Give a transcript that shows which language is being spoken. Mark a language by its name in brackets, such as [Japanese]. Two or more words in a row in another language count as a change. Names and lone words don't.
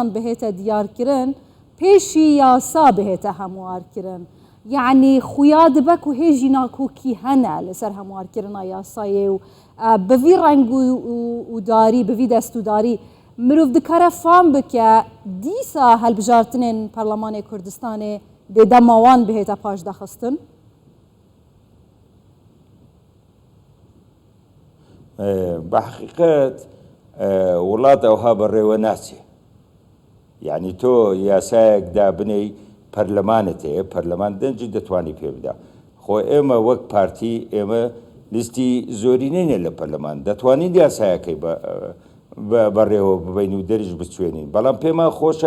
[Kurdish] بهێتە دیارکردن پێشی یاسا بهێتە هەموارکردن یعنی خویا دبەک و هێژی ناکۆکی هەنە لەسەر هەموارکردنا یاسایێ و بەڤی ڕەنگ و داری بەڤی دەست و داری مرۆڤ دکارە فام بکە دیسا هەڵبژارتنên پەرلەمانê کوردستانê dê dema wan bihêta paş daxistin [Central Kurdish] بەحقیقەت وڵات ئەوها بەڕێوە ناچێ یعنی تۆ یاسایەک دابنەی پەرلەمانت هەیە پەرلەمان دەنجی دەتوانی پێ بدا خۆ ئێمە وەک پارتی ئێمە لیستی زۆرینەیە لە پەرلەمان دەتوانین یاسایەکەی بەڕێوە ببین و دەریش بچێنین بەڵام پێمان خۆشە